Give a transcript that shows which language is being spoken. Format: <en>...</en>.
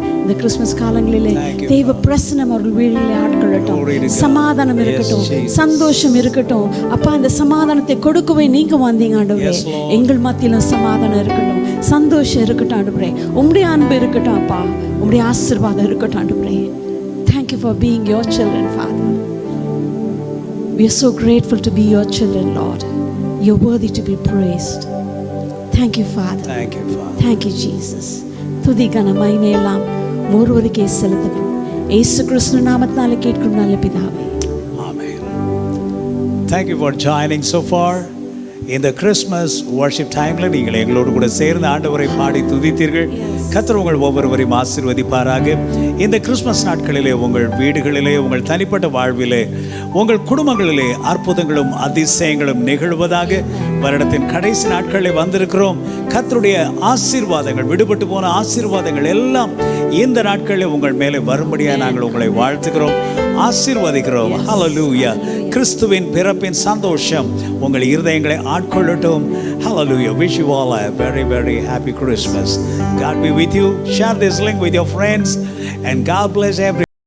<ta>இந்த கிறிஸ்மஸ் காலங்களிலே தேவ பிரசன்னம் அவர்கள் வீழிலே ஆட்கொள்ளட்டும். சமாதானம் இருக்கட்டும், சந்தோஷம் இருக்கட்டும். அப்பா, இந்த சமாதானத்தை கொடுக்கவே நீங்க வந்தீங்க ஆண்டவரே. எங்கள் மத்தியிலும் சமாதானம் இருக்கட்டும், சந்தோஷம் இருக்கட்டும் ஆண்டவரே. உம்முடைய அன்பு இருக்கட்டும் அப்பா, உம்முடைய ஆசீர்வாதம் இருக்கட்டும் ஆண்டவரே.</ta> <en>Thank you for being your children, Father. We are so grateful to be your children, Lord. You're worthy to be praised. Thank you, Father. Thank you, Father. Thank you, Jesus.</en> <ta>துதி கன மகிமை எல்லாம் ஒருவருக்கே செலுத்துகிறோம். இயேசு கிறிஸ்து நாமத்தினாலே கேட்கும் நல்ல பிதாவே.</ta> <en>Amen. Thank you for joining so far.</en> <ta>இந்த கிறிஸ்மஸ் வர்ஷிப் டைமில் நீங்கள் எங்களோடு கூட சேர்ந்து ஆண்டவரை பாடி துதித்தீர்கள். கர்த்தர் உங்கள் ஒவ்வொருவரையும் ஆசீர்வதிப்பாராக. இந்த கிறிஸ்மஸ் நாட்களிலே உங்கள் வீடுகளிலே, உங்கள் தனிப்பட்ட வாழ்விலே, உங்கள் குடும்பங்களிலே அற்புதங்களும் அதிசயங்களும் நிகழ்வதாக. வருடத்தின் கடைசி நாட்களில் வந்திருக்கிறோம். கர்த்தருடைய ஆசீர்வாதங்கள், விடுபட்டு போன ஆசீர்வாதங்கள் எல்லாம் இந்த நாட்களில் உங்கள் மேலே வரும்படியாக நாங்கள் உங்களை வாழ்த்துகிறோம், ஆசீர்வதிக்கிறோம். ஹல்லேலூயா. கிறிஸ்துவின் பிறப்பின் சந்தோஷம் உங்கள் இருதயங்களை ஆட்கொள்ளட்டும்.</ta> <en>Hallelujah. Wish you all a very, very happy Christmas. God be with you. Share this link with your friends and God bless everyone.</en>